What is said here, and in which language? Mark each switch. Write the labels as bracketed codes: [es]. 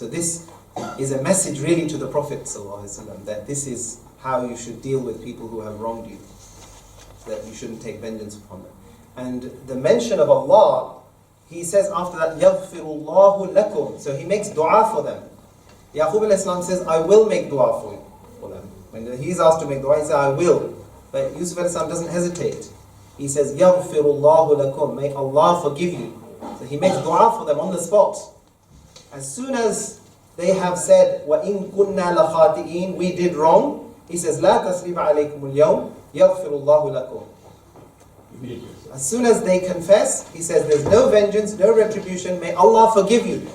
[en] So this is a message really to the Prophet ﷺ, that this is how you should deal with people who have wronged you, that you shouldn't take vengeance upon them. And the mention of Allah, he says after that, [ar] يَغْفِرُ اللَّهُ لَكُمْ. [en] So he makes dua for them. Yaqub al-Islam says, I will make dua for them. When he's asked to make dua, he says, I will. But Yusuf al-Islam doesn't hesitate. He says, [ar] يَغْفِرُ اللَّهُ لَكُمْ. [en] May Allah forgive you. So he makes dua for them on the spot. As soon as they have said, [ar] وَإِن كُنَّا لَخَاطِئِينَ, [en] we did wrong, he says, [ar] لَا تَثْرِيبَ عَلَيْكُمُ الْيَوْمِ يَغْفِرُ اللَّهُ لَكُمْ. [en] As soon as they confess, he says, there's no vengeance, no retribution, may Allah forgive you.